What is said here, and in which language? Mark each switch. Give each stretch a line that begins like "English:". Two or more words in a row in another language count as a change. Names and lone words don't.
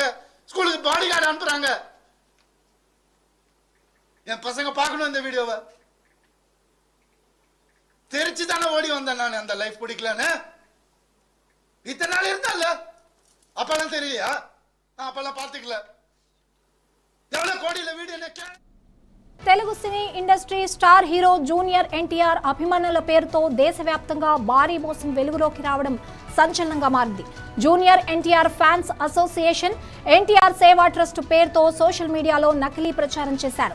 Tamil: ஸ்கூலுக்கு
English: body guard
Tamil: அனுப்புறாங்க. என் பசங்க பார்க்கணும் இந்த வீடியோவை. தெரிச்சு தானே ஓடி வந்தேன் நான். அந்த லைஃப் பிடிக்கலன்னு இத்தனை நாள் இருந்தால அப்பெல்லாம் தெரியலையா? நான் அப்பெல்லாம் பார்த்துக்கல. எவ்வளவு கோடியில வீடியோ.
Telugu: తెలుగు
English: cine industry star hero
Telugu: జూనియర్ ఎన్టీఆర్ అభిమానుల పేరుతో దేశవ్యాప్తంగా భారీ మోసం వెలుగులోకి రావడం సంచలనంగా మారింది. జూనియర్ ఎన్టీఆర్ ఫ్యాన్స్ అసోసియేషన్ ఎన్టీఆర్ సేవా ట్రస్ట్ పేరుతో
English: social mediaలో
Telugu: నకిలీ ప్రచారం చేశారు.